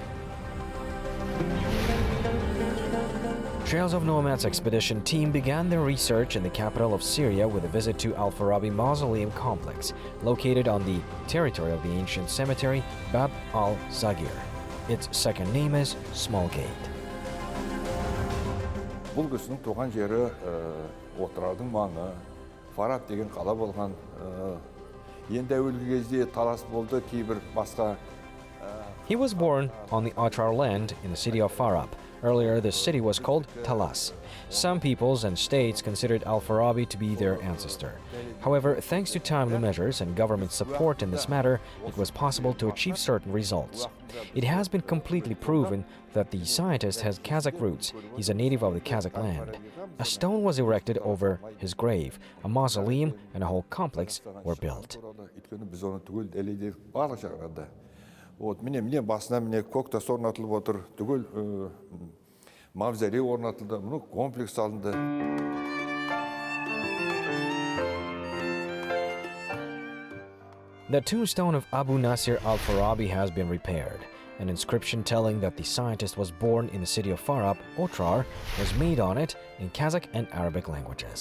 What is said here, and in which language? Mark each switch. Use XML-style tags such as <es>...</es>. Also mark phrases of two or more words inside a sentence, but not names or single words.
<en>Trails of Nomads expedition team began their research in the capital of Syria with a visit to al-Farabi mausoleum complex, located on the territory of the ancient cemetery Bab al-Zagir. Its second name is Small Gate.</en> <kk>Бұл кісінің туған жері отырардың маңы, Фараб деген қала болған. Енді әуелгі кезде талас болды, кейбір басқа.</kk> <en>He was born on the Otrar land in the city of Farab. Earlier, the city was called Talas. Some peoples and states considered al-Farabi to be their ancestor. However, thanks to timely measures and government support in this matter, it was possible to achieve certain results. It has been completely proven that the scientist has Kazakh roots. He's a native of the Kazakh land. A stone was erected over his grave. A mausoleum and a whole complex were built.</en> <kk>Міне басына міне көктас орнатылып отыр, түгел мавзолей орнатылды, мұны комплекс салынды.</kk> <en>The tombstone of Abu Nasr al-Farabi has been repaired. An inscription telling that the scientist was born in the city of Farab, Otrar, was made on it in Kazakh and Arabic languages.</en>